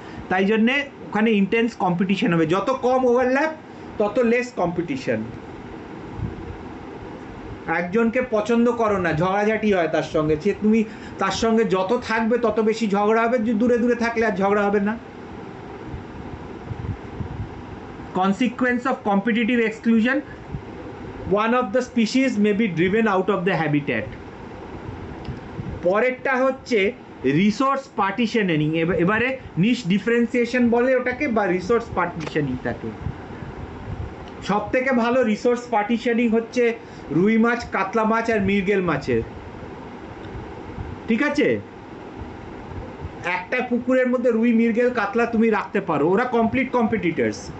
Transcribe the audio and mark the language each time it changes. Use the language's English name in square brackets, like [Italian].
[Bangla] তাই জন্যে ওখানে ইন্টেন্স কম্পিটিশন হবে, যত কম ওভারল্যাপ তত লেস কম্পিটিশন। একজনকে পছন্দ করো না, ঝগড়াঝাটি হয় তার সঙ্গে, সে তুমি তার সঙ্গে যত থাকবে তত বেশি ঝগড়া হবে, দূরে দূরে থাকলে আর ঝগড়া হবে না। [English] Consequence of competitive exclusion, one of the species may be driven out of the habitat. [Bangla] পরেরটা হচ্ছে রিসোর্স পার্টিশনিং। এবারে নিশ ডিফারেন্সিয়েশন বলে ওটাকে, বা রিসোর্স পার্টিশনিংটাকে। সব থেকে ভালো রিসোর্স পার্টিশনিং হচ্ছে রুই মাছ, কাতলা মাছ আর মৃগেল মাছের। ঠিক আছে, একটা পুকুরের মধ্যে রুই, মৃগেল, কাতলা তুমি রাখতে পারো, ওরা কমপ্লিট কম্পিটিটার্স।